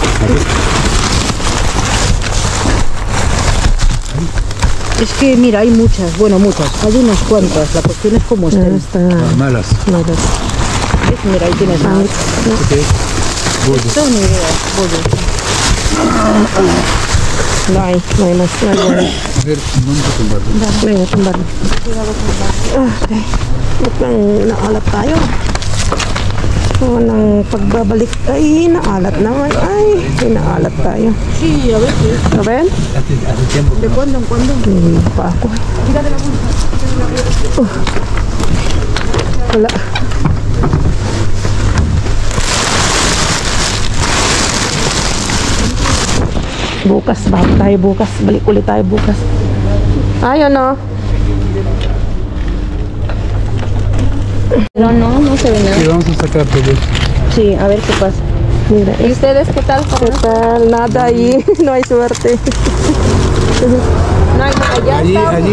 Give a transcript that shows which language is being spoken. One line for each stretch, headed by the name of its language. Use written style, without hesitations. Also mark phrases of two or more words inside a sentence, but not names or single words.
Spanish: Es que, mira, hay muchas. Bueno, muchas. Hay unas cuantas. La cuestión es cómo estén. Está Malas. malas. ¿Ves? Mira, ahí tienes más. Esto ni idea. Bollo. No hay más. No hay bueno. A ver, vamos a tumbarlo. Venga, tumbarlo.
Filipino: Okay. Mukhang naalat tayo. So, nang pagbabalik, ay, naalat naman. Ay, naalat tayo.
Spanish: Sí, a veces. A ver? Hace tiempo. ¿De cuándo en cuándo?
Filipino: Hindi pa ako. Wala. Bukas, bago tayo bukas. Balik ulit tayo bukas. Ayun, no?
Spanish: No se ve nada. Sí, vamos a sacar todo esto. Sí, a ver qué pasa. Mira, ¿Y ustedes qué tal? ¿qué tal? Nada ahí. No hay suerte. No, allá Allí han